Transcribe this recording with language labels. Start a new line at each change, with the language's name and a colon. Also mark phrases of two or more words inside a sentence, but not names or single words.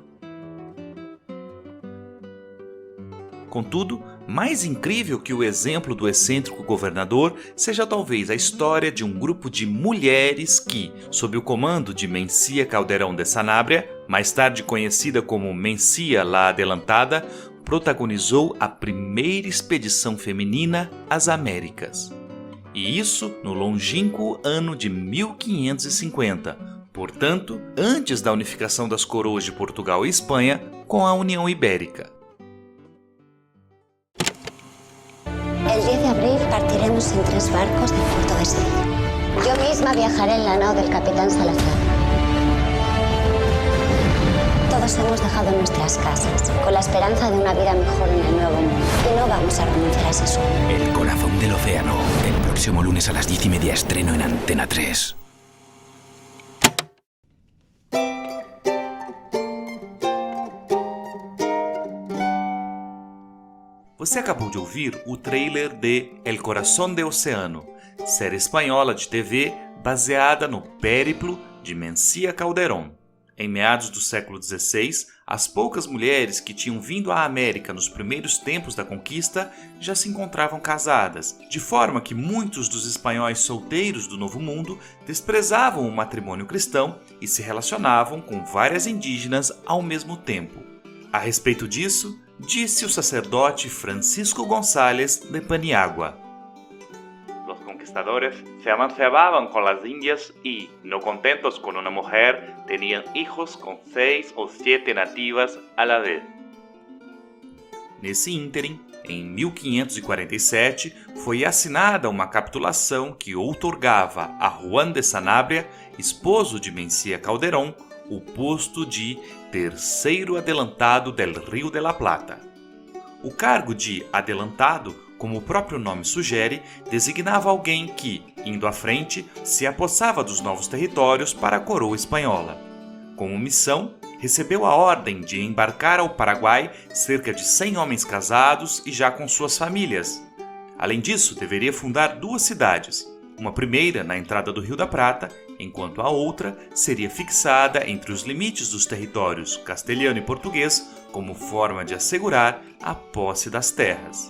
Portuguese: Contudo, mais incrível que o exemplo do excêntrico governador seja talvez a história de um grupo de mulheres que, sob o comando de Mencia Calderón de Sanabria, mais tarde conhecida como Mencia la Adelantada, protagonizou a primeira expedição feminina às Américas. E isso no longínquo ano de 1550, portanto, antes da unificação das coroas de Portugal e Espanha com a União Ibérica.
Spanish: El 10 de abril partiremos en 3 barcos de Puerto de Sevilla. Yo misma viajaré en la nao del capitán Salazar. Todos hemos dejado nuestras casas con la esperanza de una vida mejor en el nuevo mundo. Y no vamos a renunciar a ese sueño. El corazón del océano. El próximo lunes a las 10:30 estreno en Antena 3.
Portuguese: Você acabou de ouvir o trailer de El Corazón del Océano, série espanhola de TV baseada no périplo de Mencia Calderón. Em meados do século XVI, as poucas mulheres que tinham vindo à América nos primeiros tempos da conquista já se encontravam casadas, de forma que muitos dos espanhóis solteiros do Novo Mundo desprezavam o matrimônio cristão e se relacionavam com várias indígenas ao mesmo tempo. A respeito disso, disse o sacerdote Francisco González de Paniagua.
Spanish: Los conquistadores se amancebaban con las indias y, no contentos con una mujer, tenían hijos con 6 o 7 nativas a la vez.
Portuguese: Nesse ínterim, em 1547, foi assinada uma capitulação que outorgava a Juan de Sanabria, esposo de Mencía Calderón, o posto de terceiro
Spanish: adelantado del Rio de la Plata.
Portuguese: O cargo de adelantado, como o próprio nome sugere, designava alguém que, indo à frente, se apossava dos novos territórios para a coroa espanhola. Como missão, recebeu a ordem de embarcar ao Paraguai cerca de 100 homens casados e já com suas famílias. Além disso, deveria fundar 2 cidades, uma primeira na entrada do Rio da Prata, enquanto a outra seria fixada entre os limites dos territórios castelhano e português como forma de assegurar a posse das terras.